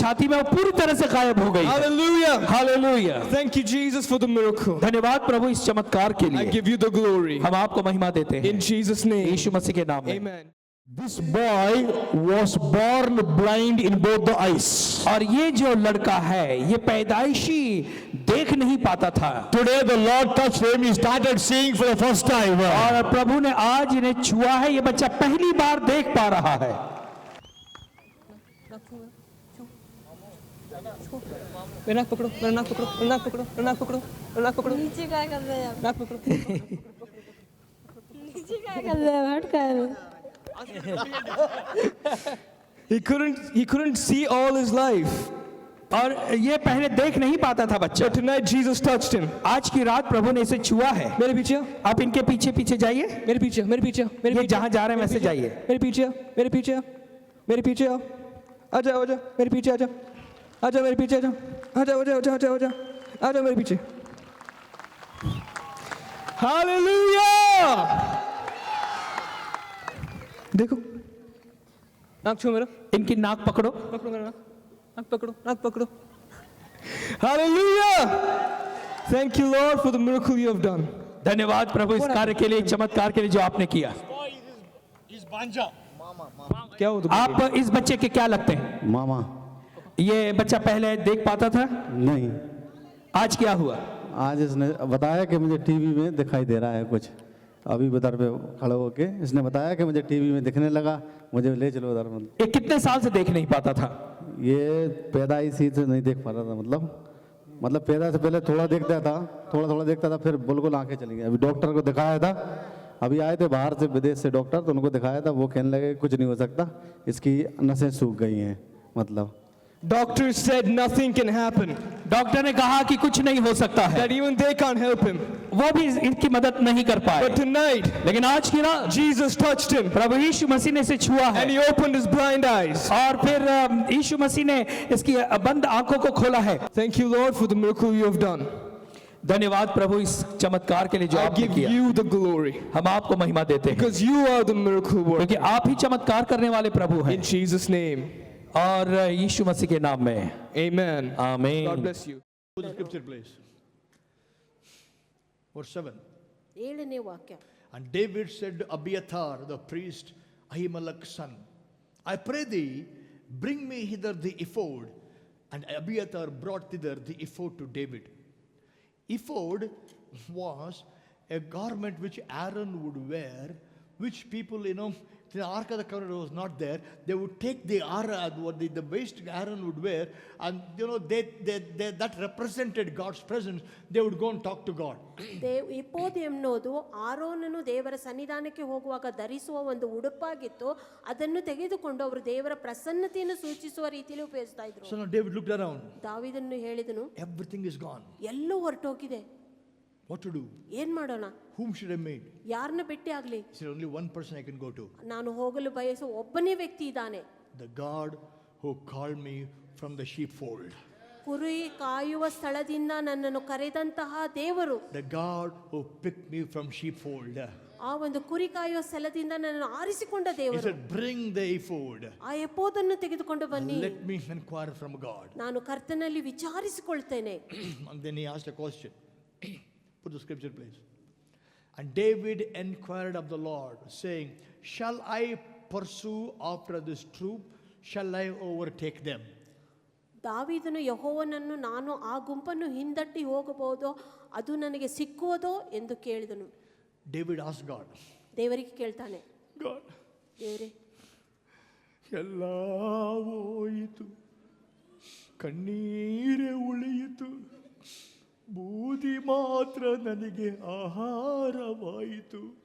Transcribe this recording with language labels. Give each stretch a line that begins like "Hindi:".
Hindi: छाती में वो पूरी तरह से गायब हो गई।
English: Hallelujah!
Hindi: Hallelujah.
English: Thank you, Jesus, for the miracle.
Hindi: धन्यवाद प्रभु इस चमत्कार के
English: I
Hindi: लिए।
English: give you the glory.
Hindi: हम आपको महिमा देते हैं
English: In Jesus' name.
Hindi: यीशु मसीह के नाम में।
English: Amen. This boy was born blind in both the eyes.
Hindi: और ये जो लड़का है ये पैदाइशी देख नहीं पाता था।
English: Today the Lord touched him. He started seeing for the first time.
Hindi: और प्रभु ने आज इन्हें छुआ है, ये बच्चा पहली बार देख पा रहा है। मेरा नाक पकड़ो, मेरा नाक पकड़ो, मेरा नाक पकड़ो, मेरा नाक पकड़ो, मेरा नाक पकड़ो। नीचे क्या कर रहे हैं आप? नाक पकड़ो। नीचे क्या कर रहे हैं? हट कर रहे हैं।
English: He couldn't see all his life.
Hindi: और ये पहले देख नहीं पाता था बच्चा।
English: But tonight Jesus touched him.
Hindi: आज की रात प्रभु ने इसे छुआ है। मेरे पीछे आओ, आप इनके पीछे पीछे जाइए। मेरे पीछे आओ, मेरे पीछे आओ, मेरे ये पीछे जहां जा रहे हैं वैसे जाइए। मेरे पीछे आओ, मेरे पीछे आओ, मेरे पीछे आओ, आ जाओ, आ जाओ, मेरे पीछे आ जाओ, आ जाओ, मेरे पीछे आ जाओ, आ जाओ, आ जाओ, आ जाओ, आ जाओ, आ जाओ मेरे पीछे। हालेलुया! देखो, नाक छू मेरा, इनकी नाक पकड़ो। पकड़ो मेरा नाक, नाक पकड़ो, नाक पकड़ो। Hallelujah!
English: Thank you, Lord, for the miracle you have done.
Hindi: धन्यवाद प्रभु इस कार्य के लिए, चमत्कार के लिए जो आपने किया। क्या हो आप इस बच्चे के क्या लगते हैं? मामा ये बच्चा पहले देख पाता था, नहीं, आज क्या हुआ? आज इसने बताया कि मुझे टीवी में दिखाई दे रहा है कुछ। अभी उधर पे खड़े होके इसने बताया कि मुझे टीवी में दिखने लगा, मुझे ले चलो उधर। ये कितने साल से देख नहीं पाता था? ये पैदाइशी से नहीं देख पा रहा था, मतलब पैदा से पहले थोड़ा देखता था, थोड़ा देखता था, फिर बिल्कुल आंखें चली गई। अभी डॉक्टर को दिखाया था, अभी आए थे बाहर से विदेश से डॉक्टर, तो उनको दिखाया था, वो कहने लगे कुछ नहीं हो सकता, इसकी नसें सूख गई हैं। मतलब
English: Doctor said nothing can happen.
Hindi: Doctor ने कहा कि कुछ नहीं हो सकता है,
English: That even they can't help him.
Hindi: वो भी इनकी मदद नहीं कर पाए।
English: But tonight,
Hindi: लेकिन आज की रात
English: Jesus touched him
Hindi: प्रभु यीशु मसीह ने इसे छुआ है
English: and he opened his blind eyes.
Hindi: और फिर यीशु मसीह ने इसकी बंद आंखों को खोला है।
English: Thank you, Lord, for the miracle you have done.
Hindi: धन्यवाद प्रभु इस चमत्कार के लिए जो
English: I
Hindi: आपने
English: give
Hindi: किया।
English: you the glory
Hindi: हम आपको महिमा देते हैं
English: because you are the miracle worker.
Hindi: क्योंकि आप ही चमत्कार करने वाले प्रभु हैं।
English: In Jesus' name,
Hindi: और यीशु मसीह के नाम में
English: amen.
Hindi: आमीन।
English: God bless you. Put the scripture, please. Verse 7.
Kannada: 7ನೇ ವಾಕ್ಯ.
English: And David said to Abiathar, the priest, Ahimelech's son, I pray thee, bring me hither the ephod. And Abiathar brought thither the ephod to David. Ephod was a garment which Aaron would wear, which people, the Ark of the Covenant was not there. They would take the the waist Aaron would wear, and that represented God's presence. They would go and talk to God.
Kannada: ಎಪೋದ್ ಎನ್ನುವುದು ಆರೋನನು ದೇವರ ಸನ್ನಿಧಾನಕ್ಕೆ ಹೋಗುವಾಗ ಧರಿಸುವ ಒಂದು ಉಡುಪಾಗಿತ್ತು. ಅದನ್ನು ತೆಗೆದುಕೊಂಡು ಅವರು ದೇವರ ಪ್ರಸನ್ನತೆಯನ್ನು ಸೂಚಿಸುವ ರೀತಿಯಲ್ಲಿ ಉಪಯೋಗಿಸ್ತಾ ಇದ್ರು.
English: So now David looked around.
Kannada: ದಾವೀದನು ಹೇಳಿದನು,
English: Everything is gone.
Kannada: ಎಲ್ಲವೂ ಹೊರಟೋಗಿದೆ.
English: What to do?
Kannada: ಏನ್ ಮಾಡೋಣ?
English: Whom should I meet?
Kannada: ಯಾರನ್ನ ಭೇಟಿ ಆಗ್ಲಿ?
English: He said, only one person I can go to.
Kannada: ನಾನು ಹೋಗಲು ಬಯಸುವ ಒಬ್ಬನೇ ವ್ಯಕ್ತಿ ಇದ್ದಾನೆ.
English: The God who called me from the sheepfold.
Kannada: ಕುರಿ ಕಾಯುವ ಸ್ಥಳದಿಂದ ನನ್ನನ್ನು ಕರೆದಂತಹ ದೇವರು.
English: The God who picked me from sheepfold.
Kannada: ಆ ಒಂದು ಕುರಿ ಕಾಯುವ ಸ್ಥಳದಿಂದ ನನ್ನನ್ನು ಆರಿಸಿಕೊಂಡ
English: He
Kannada: ದೇವರು.
English: said, bring the ephod.
Kannada: ಆ ಎಪೋದನ್ನು ತೆಗೆದುಕೊಂಡು ಬನ್ನಿ.
English: Let me inquire from God.
Kannada: ನಾನು ಕರ್ತನಲ್ಲಿ ವಿಚಾರಿಸಿಕೊಳ್ತೇನೆ.
English: And then he asked a question. Put the scripture, please. And David inquired of the Lord, saying, shall I pursue after this troop? Shall I overtake them?
Kannada: ದಾವೀದನು ಯೆಹೋವನನ್ನು ನಾನು ಆ ಗುಂಪನ್ನು ಹಿಂದಟ್ಟಿ ಹೋಗಬಹುದೋ, ಅದು ನನಗೆ ಸಿಕ್ಕುವುದೋ ಎಂದು ಕೇಳಿದನು.
English: David asked God.
Kannada: ದೇವರಿಗೆ ಕೇಳ್ತಾನೆ,
English: God,
Kannada: ದೇವರೇ, ಎಲ್ಲ ಹೋಯಿತು, ಕಣ್ಣೀರೇ ಉಳಿಯಿತು, ಬೂದಿ ಮಾತ್ರ ನನಗೆ ಆಹಾರವಾಯಿತು.